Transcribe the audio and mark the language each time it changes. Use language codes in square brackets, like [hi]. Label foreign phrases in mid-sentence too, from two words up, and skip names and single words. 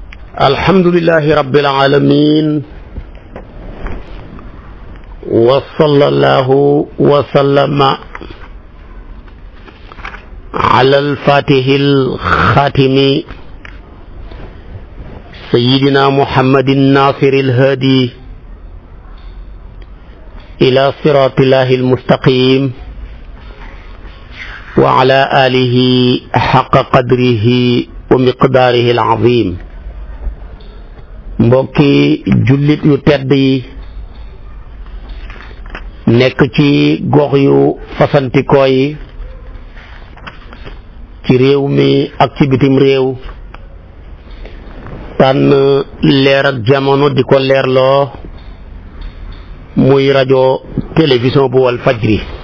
[ar] الحمد لله رب العالمين وصلى الله وسلم على الفاتح الخاتم سيدنا محمد ناصر الهادي إلى صراطه المستقيم وعلى آله حق قدره ومقداره العظيم. [wo] mbokki jullit yu tedd yi nekk ci gox yu fasantikoo yi ci réew mi ak ci bitim réew tànn leer ak jamono di ko leerloo muy rajo télévision bu wal fajri.